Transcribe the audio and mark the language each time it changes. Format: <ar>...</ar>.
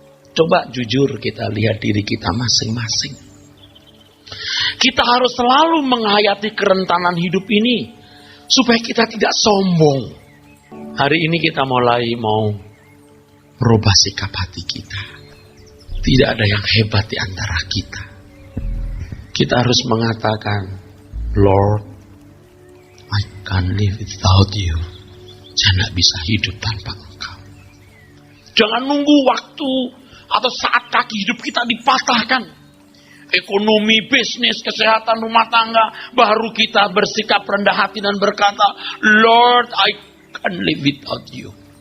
<id>Coba jujur kita lihat diri kita masing-masing. Kita harus selalu menghayati kerentanan hidup ini, supaya kita tidak sombong. Hari ini kita mulai mau merubah sikap hati kita. Tidak ada yang hebat di antara kita. Kita harus mengatakan,</id> <en>Lord, I can't live without you.</en> <id>Saya tidak bisa hidup tanpa Engkau. Jangan nunggu waktu atau saat kaki hidup kita dipatahkan. Ekonomi, bisnis, kesehatan, rumah tangga, baru kita bersikap rendah hati dan berkata,</id> <en>Lord, I can't live without you.</en>